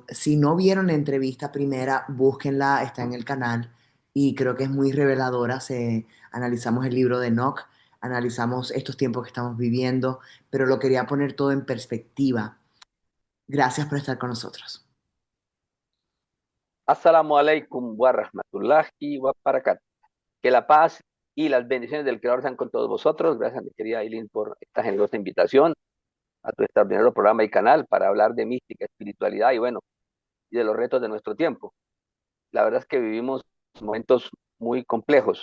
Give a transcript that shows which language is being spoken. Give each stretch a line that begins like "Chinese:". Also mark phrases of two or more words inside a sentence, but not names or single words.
Spanish: Si no vieron la entrevista primera, búsquenla, está en el canal y creo que es muy reveladora. Analizamos el libro de Enoch, analizamos estos tiempos que estamos viviendo, pero lo quería poner todo en perspectiva. Gracias por estar con nosotros.
Arabic: السلام عليكم ورحمة الله وبركاته.
Spanish: Que la paz y las bendiciones del Creador sean con todos vosotros. Gracias, mi querida Eileen, por esta generosa invitación a tu extraordinario programa y canal para hablar de mística, espiritualidad y bueno, y de los retos de nuestro tiempo. La verdad es que vivimos momentos muy complejos.